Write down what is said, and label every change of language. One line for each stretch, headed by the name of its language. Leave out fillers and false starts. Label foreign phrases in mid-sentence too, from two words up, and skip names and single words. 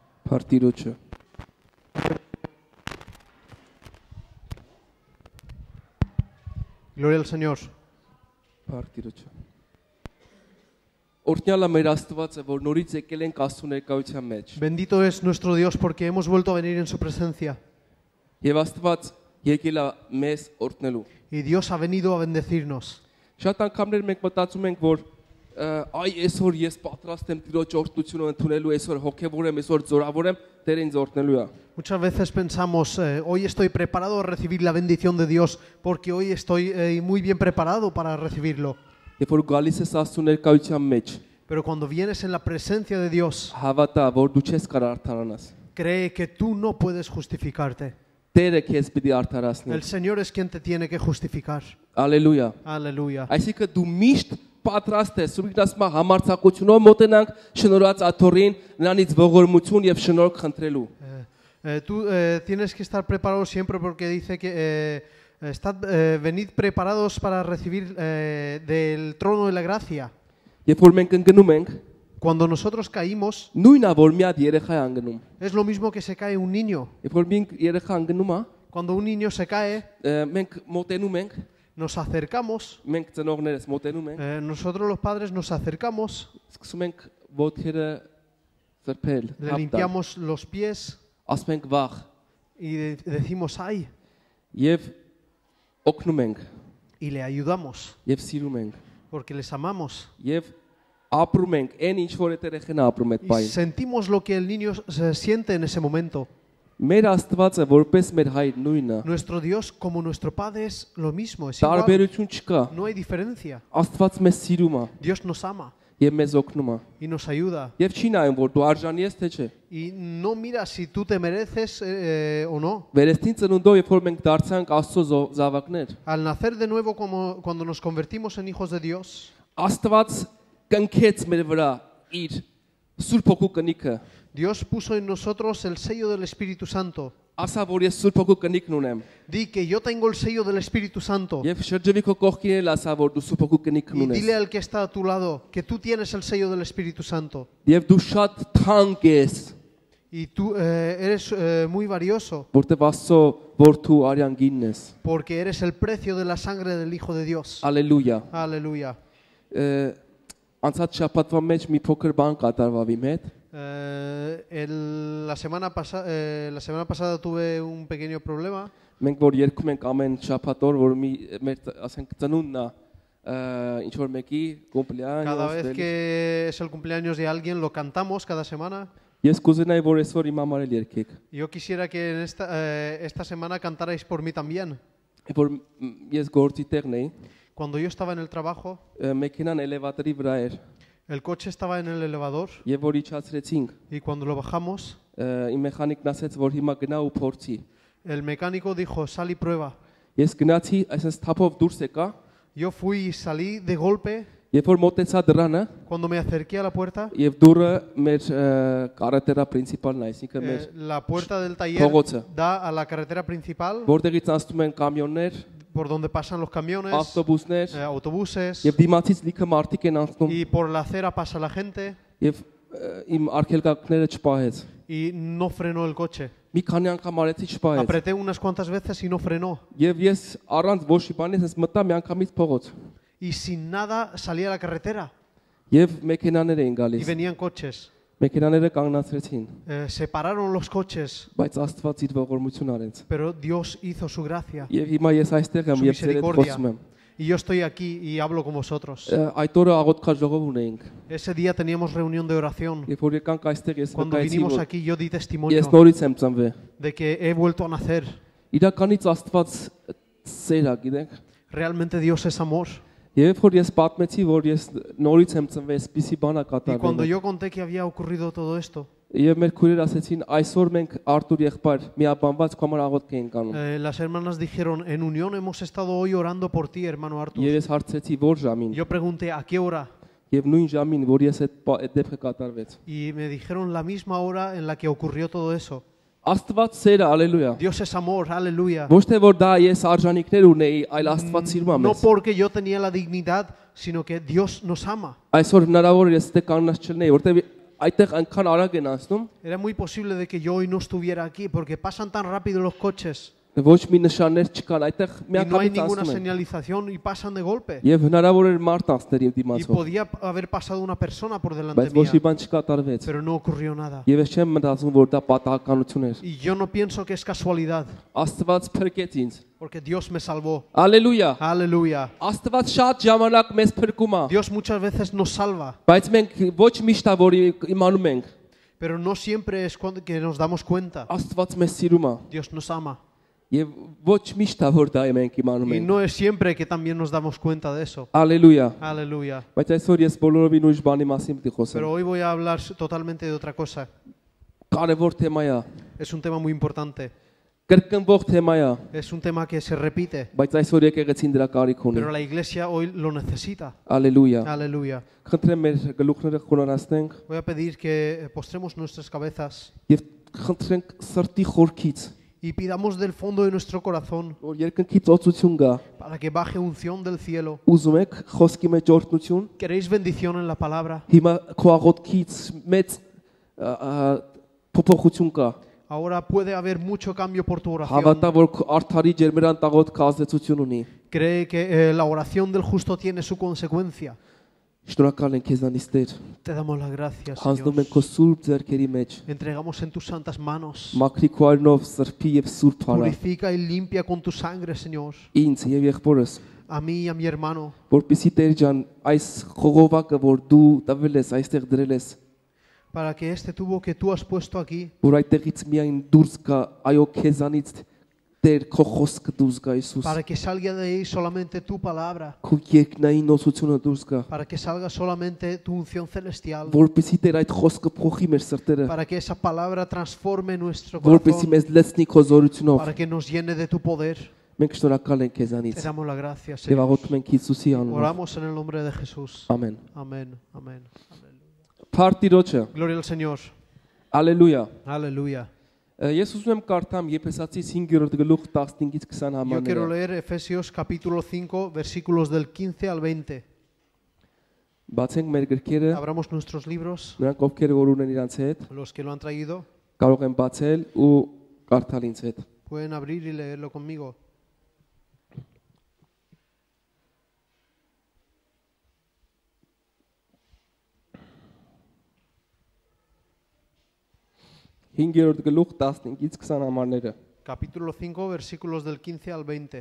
Spanish: Partidotje. Gloria al Señor. Partidotje.
Armenian: Օրհնյալը մեր Աստվածը, որ նորից եկել ենք Աստծո ներկայության մեջ։
Spanish: Bendito es nuestro Dios porque hemos vuelto a venir en su presencia.
Armenian: Եվ Աստված եկել է մեզ օրհնելու։
Spanish: Y Dios ha venido a bendecirnos.
Armenian: Շատ անգամներ մենք մտածում ենք, որ այ այսօր ես պատրաստ եմ Տիրոջ օրհնությունը ընդունելու, այսօր հոգևոր եմ, այսօր զորավոր եմ, Տեր ինձ օրհնելու է։
Spanish: Muchas veces pensamos, hoy estoy preparado a recibir la bendición de Dios porque hoy estoy muy bien preparado para recibirlo.
Armenian: Երբ որ գալիս ես Աստծո ներկայության մեջ,
Spanish: Pero cuando vienes en la presencia de Dios,
Armenian: հավատա, որ դու չես կարող արդարանաս։
Spanish: cree que tú no puedes justificarte.
Armenian: Տերը քեզ պիտի արդարացնի։
Spanish: El Señor es quien te tiene que justificar.
Armenian: Ալելույա։
Spanish: Aleluya.
Armenian: Այսինքն դու միշտ պատրաստ ես, ուրիշնասմա համարձակությունով մոտենանք շնորհած աթոռին, նրանից ողորմություն եւ շնորհք խնդրելու։
Spanish: Tú tienes que estar preparado siempre porque dice que venid preparados para recibir del trono de la gracia.
Armenian: Երբ որ մենք ընկնում ենք,
Spanish: Cuando nosotros caímos,
Armenian: նույնա որ մի հատ երեխա է ընկնում։
Spanish: es lo mismo que se cae un niño.
Armenian: Երբ որ մի երեխա ընկնում է,
Spanish: Cuando un niño se cae,
Armenian: մենք մոտենում ենք,
Spanish: nos acercamos,
Armenian: մենք ծնողներս մոտենում ենք,
Spanish: nosotros los padres nos acercamos,
Armenian: սկսում ենք ոտքերը ծրփել,
Spanish: le limpiamos los pies
Armenian: ասում ենք վախ
Spanish: y decimos ay,
Armenian: եւ օգնում ենք
Spanish: y le ayudamos
Armenian: եւ սիրում ենք
Spanish: porque les amamos.
Armenian: եւ ապրում ենք այն ինչ որ այդ երեխան ապրում այդ
Spanish: Y
Armenian: բային։
Spanish: sentimos lo que el niño se siente en ese momento.
Armenian: Մեր Աստվածը որպես մեր հայր նույնը։
Spanish: Nuestro Dios como nuestro Padre es lo mismo, es igual,
Armenian: Տարբերություն չկա։
Spanish: no hay diferencia.
Armenian: Աստված մեզ սիրում է
Spanish: Dios nos ama
Armenian: եւ մեզ օգնում է։
Spanish: y nos ayuda.
Armenian: Եվ չի նայում որ դու արժանի ես թե չէ։
Spanish: Y no mira si tú te mereces o no.
Armenian: Վերստին ծնունդով երբ որ մենք դարձանք Աստծո զավակներ,
Spanish: Al nacer de nuevo, como cuando nos convertimos en hijos de Dios,
Armenian: Աստված կնքեց մեր վրա իր Սուրբ Հոգու կնիքը։
Spanish: Dios puso en nosotros el sello del Espíritu Santo.
Armenian: Ասա որ ես Սուրբ Հոգու կնիքն ունեմ։
Spanish: Di que yo tengo el sello del Espíritu Santo.
Armenian: Եվ շրջվի քո կողքին էլ ասա որ դու Սուրբ Հոգու կնիքն
Spanish: Y
Armenian: ունես։
Spanish: dile al que está a tu lado que tú tienes el sello del Espíritu Santo.
Armenian: Եվ դու շատ թանկ ես,
Spanish: Y tú eres muy valioso
Armenian: որտեվ Աստծո որդու արյան գինն ես։
Spanish: porque eres el precio de la sangre del Hijo de Dios.
Armenian: Ալելույա։
Spanish: Aleluya.
Armenian: Անցած շաբաթվա մեջ մի փոքր բան կատարվավ իմ հետ։
Spanish: La semana pasada tuve un pequeño problema.
Armenian: Մենք որ երգում ենք ամեն շաբաթ օր, որ մեր ասենք ծնունդն է, ինչ որ մեկի
Spanish: Cada vez
Armenian: կոմպլեանս։
Spanish: que es el cumpleaños de alguien lo cantamos cada semana.
Armenian: Ես կուզենայի որ այսօր իմ համար էլ երգեք։
Spanish: Yo quisiera que en esta semana cantarais por mí también.
Armenian: Որ ես գործի տեղն էի,
Spanish: Cuando yo estaba en el trabajo,
Armenian: մեքենան էլևատորի վրա էր,
Spanish: el coche estaba en el elevador
Armenian: եւ որ իջացրեցինք,
Spanish: y cuando lo bajamos,
Armenian: իմ մեխանիկն ասեց որ հիմա գնա ու փորձի։
Spanish: el mecánico dijo, sal y prueba.
Armenian: Ես գնացի, այսպես թափով դուրս եկա,
Spanish: Yo fui y salí de golpe.
Armenian: երբ որ մոտեցա դռանը,
Spanish: Cuando me acerqué a la puerta,
Armenian: եւ դուրը մեր
Spanish: carretera principal
Armenian: է, այսինքն մեր
Spanish: la puerta del taller
Armenian: փողոցը,
Spanish: da a la carretera principal
Armenian: որտեղից անցնում են կամիոններ,
Spanish: por donde pasan los camiones,
Armenian: ավտոբուսներ,
Spanish: autobuses,
Armenian: եւ դիմացից լիքը մարդիկ են անցնում,
Spanish: y por la acera pasa la gente
Armenian: եւ իմ արգելակները չպահեց։
Spanish: y no frenó el coche.
Armenian: Մի քանի անգամ արեցի չպահեց։
Spanish: Apreté unas cuantas veces y no frenó.
Armenian: Եվ ես առանց ոչ մի բանի ես մտա մի անգամից փողոց։
Spanish: Y sin nada salí a la carretera
Armenian: Եվ մեքենաներ էին
Spanish: y
Armenian: գալիս։
Spanish: venían coches.
Armenian: Մեքենաները կանգնացրեցին,
Spanish: Se pararon los coches,
Armenian: բայց Աստված իր ողորմություն արեց։
Spanish: pero Dios hizo su gracia.
Armenian: Եվ հիմա ես այստեղ եմ
Spanish: Su
Armenian: եւ ձեր հետ
Spanish: misericordia.
Armenian: խոսում եմ։
Spanish: Y yo estoy aquí y hablo con vosotros.
Armenian: Այդ օրը աղոթքա ժողով ունեինք։
Spanish: Ese día teníamos reunión de oración.
Armenian: Երբ որ եկանք այստեղ ես
Spanish: Cuando
Armenian: վկայեցի,
Spanish: vinimos
Armenian: որ
Spanish: aquí yo di testimonio
Armenian: ես նորից եմ ծնվել։
Spanish: de que he vuelto a nacer.
Armenian: Իրականից Աստված սեր է, գիտեք։
Spanish: Realmente Dios es amor.
Armenian: Եվ որ ես պատմեցի, որ ես նորից եմ ծնվել, այսպիսի բան է
Spanish: Y cuando
Armenian: կատարվել։
Spanish: yo conté que había ocurrido todo esto,
Armenian: Եվ մեր քույրեր ասեցին, այսօր մենք Արտուր եղբայր միաբանված քո համար աղոթք ենք անում։
Spanish: las hermanas dijeron, en unión hemos estado hoy orando por ti, hermano Artur.
Armenian: Եվ ես հարցրեցի, որ ժամին։
Spanish: Yo pregunté, ¿a qué hora?
Armenian: Եվ նույն ժամին, որ ես այդ դեպքը կատարվեց։
Spanish: Y me dijeron la misma hora en la que ocurrió todo eso.
Armenian: Աստված սեր է, ալելույա։
Spanish: Dios es amor, aleluya.
Armenian: Ոչ թե որ դա ես արժանիքներ ունեի, այլ Աստված սիրում է
Spanish: No
Armenian: մեզ։
Spanish: porque yo tenía la dignidad, sino que Dios nos ama.
Armenian: Այսօր հնարավոր է ես դե կանգնած չլինեի, որտեղ այդտեղ այնքան արագ են անցնում,
Spanish: Era muy posible de que yo hoy no estuviera aquí porque pasan tan rápido los coches
Armenian: ոչ մի նշաններ չկան, այդտեղ
Spanish: y no hay
Armenian: միանգամից
Spanish: ninguna
Armenian: անցնում են։
Spanish: señalización y pasan de golpe.
Armenian: Եվ հնարավոր էր մարդ անցներ իմ
Spanish: Y
Armenian: դիմացով,
Spanish: podía haber pasado una persona por delante
Armenian: բայց ոչ մի
Spanish: mía,
Armenian: բան չկատարվեց։
Spanish: pero no ocurrió nada.
Armenian: Եվ ես չեմ մտածում, որ դա պատահականություն էր։
Spanish: Y yo no pienso que es casualidad,
Armenian: Աստված փրկեց ինձ։
Spanish: porque Dios me salvó.
Armenian: Ալելույա։
Spanish: Aleluya.
Armenian: Աստված շատ ժամանակ մեզ փրկում է,
Spanish: Dios muchas veces nos salva,
Armenian: բայց մենք ոչ միշտ է որ իմանում ենք։
Spanish: pero no siempre es cuando que nos damos cuenta.
Armenian: Աստված մեզ սիրում է,
Spanish: Dios nos ama.
Armenian: եւ ոչ mիշտ է որ դա մենք իմանում
Spanish: Y
Armenian: ենք։
Spanish: no es siempre que también nos damos cuenta de eso.
Armenian: Ալելույա։
Spanish: Aleluya.
Armenian: Բայց այսօր ես բոլորովին ուրիշ բանի մասին պիտի խոսեմ։
Spanish: Pero hoy voy a hablar totalmente de otra cosa.
Armenian: Կարևոր թեմա է,
Spanish: Es un tema muy importante.
Armenian: կրկնվող թեմա է,
Spanish: Es un tema que se repite,
Armenian: բայց այսօր եկեղեցին դրա կարիք ունի։
Spanish: pero la iglesia hoy lo necesita.
Armenian: Ալելույա։
Spanish: Aleluya.
Armenian: Խնդրեմ մեր գլուխները խոնարհացնենք
Spanish: Voy a pedir que postremos nuestras cabezas
Armenian: եւ խնդրենք սրտի խորքից,
Spanish: y pidamos del fondo de nuestro corazón
Armenian: որ երկնքից օծություն գա։
Spanish: para que baje unción del cielo.
Armenian: Ուզում եք խոսքի մեջ օրհնություն,
Spanish: ¿Queréis bendición en la palabra?
Armenian: հիմա քո աղոթքից մեծ փոփոխություն կա։
Spanish: Ahora puede haber mucho cambio por tu oración.
Armenian: Հավատա, որ քո արդարի ջերմերան տաղոթքը ազդեցություն ունի։
Spanish: Cree que la oración del justo tiene su consecuencia.
Armenian: Շնորհակալ ենք քեզանից Տեր։
Spanish: Te damos las gracias,
Armenian: Հանձնում ենք
Spanish: Dios.
Armenian: քո սուրբ ձեռքերի մեջ։
Spanish: Entregamos en tus santas manos.
Armenian: Մաքրի քո արյունով սրբի եւ սուրբ արա։
Spanish: Purifica y limpia con tu sangre, Señor,
Armenian: Ինձ եւ եղբորս,
Spanish: a mí y a mi hermano,
Armenian: որպեսզի Տեր ջան, այս խողովակը, որ դու տվել ես, այստեղ դրել ես,
Spanish: para que este tubo que tú has puesto aquí,
Armenian: որ այդտեղից միայն դուրս գա, այո քեզանից Տեր քո խոսքը դուրս գա Հիսուս։
Spanish: para que salga de ahí solamente tu palabra,
Armenian: Քո երկնային նոսությունը դուրս գա,
Spanish: para que salga solamente tu unción celestial,
Armenian: որպեսզի Տեր այդ խոսքը փոխի մեր սրտերը,
Spanish: para que esa palabra transforme nuestro
Armenian: որպեսզի
Spanish: corazón,
Armenian: մեզ լցնի քո զորությունով։
Spanish: para que nos llene de tu poder.
Armenian: Մենք շնորհակալ ենք
Spanish: Te
Armenian: քեզանից
Spanish: damos las gracias,
Armenian: եւ
Spanish: Señor.
Armenian: աղոթում ենք Հիսուսի անունով։
Spanish: Oramos en el nombre de Jesús.
Armenian: Ամեն։
Spanish: Amén. Amén.
Armenian: Փարտիրոջը,
Spanish: Gloria al Señor.
Armenian: ալելույա։
Spanish: Aleluya.
Armenian: Ես ուզում եմ կարդամ Եփեսացիս 5-րդ գլուխ 15-ից 20
Spanish: Yo quiero
Armenian: համարները։
Spanish: leer Efesios capítulo 5, versículos del 15 al 20.
Armenian: Բացենք մեր գրքերը,
Spanish: Abramos nuestros libros,
Armenian: նրանք ովքեր որ ունեն իրանց հետ,
Spanish: los que lo han traído,
Armenian: կարող են բացել ու կարդալ ինձ հետ։
Spanish: pueden abrir y leerlo conmigo.
Armenian: Հինգերորդ գլուխ 15-ից 20 համարները։
Spanish: Capítulo 5, versículos del 15 al 20.